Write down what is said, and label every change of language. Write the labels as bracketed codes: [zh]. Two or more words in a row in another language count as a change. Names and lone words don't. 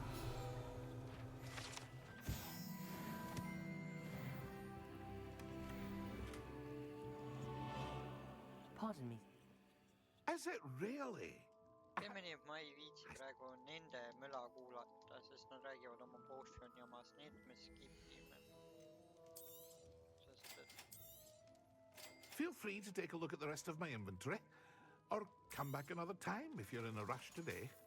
[en] Pardon me. Is it really? [et] Teeme nii, et ma ei viitsi praegu nende möla kuulata, sest nad räägivad oma potion jamast, need me skipime. Sest et... [en] Feel free to take a look at the rest of my inventory, or come back another time if you're in a rush today.